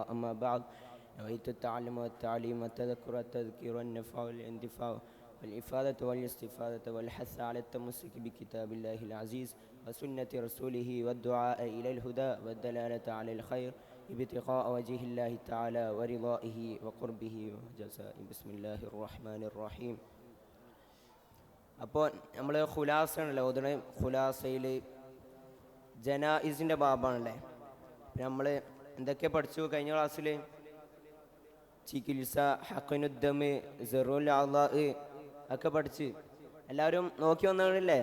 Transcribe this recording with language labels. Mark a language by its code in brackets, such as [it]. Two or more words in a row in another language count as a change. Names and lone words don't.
[ar] أما بعد، نويت التعلم والتعليم والتذكر والتذكير والنفع والانتفاع والإفادة والاستفادة والحث على التمسك بكتاب الله العزيز وسنة رسوله والدعاء إلى الهدى والدلالة على الخير ابتغاء وجه الله تعالى ورضائه وقربه وجزائه. بسم الله الرحمن الرحيم. [ml] അപ്പോൾ നമ്മൾ ഖുലാസയാണല്ലോ ഓതുന്നത്. ഖുലാസയിൽ ജനായിസിൻ്റെ ബാബാണല്ലേ. നമ്മൾ എന്തൊക്കെ പഠിച്ചു കഴിഞ്ഞ ക്ലാസ്സിൽ? ചികിത്സ, ഹഖനുദ്ദമ്, സറുൽ അള്ളാ ഒക്കെ പഠിച്ച് എല്ലാവരും നോക്കി വന്നല്ലേ?